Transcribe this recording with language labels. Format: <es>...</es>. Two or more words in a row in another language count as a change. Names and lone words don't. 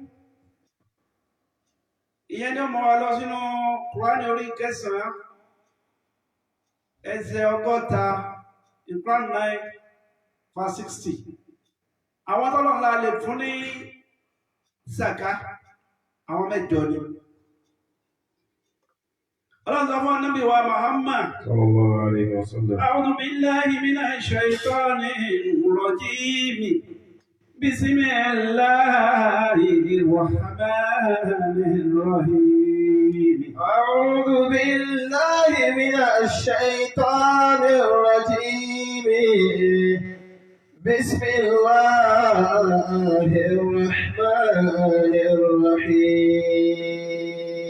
<yo>Ìyẹn ni ó mọ̀ wá lọ sínú Kùránì orí 9, ẹsẹ̀ 60,</yo> <en>Quran 9, verse 60.</en> <yo>Àwọn tọ́lọ́run la lè fún ní zaka, àwọn mẹ́jọ ni. Ọlọ́run sọ fún Ànábì wa Muhammad.</yo> <ar>صلى الله عليه وسلم. أعوذ بالله من الشيطان الرجيم. بسم الله الرحمن الرحيم. أعوذ بالله من الشيطان الرجيم بسم الله الرحمن الرحيم</ar>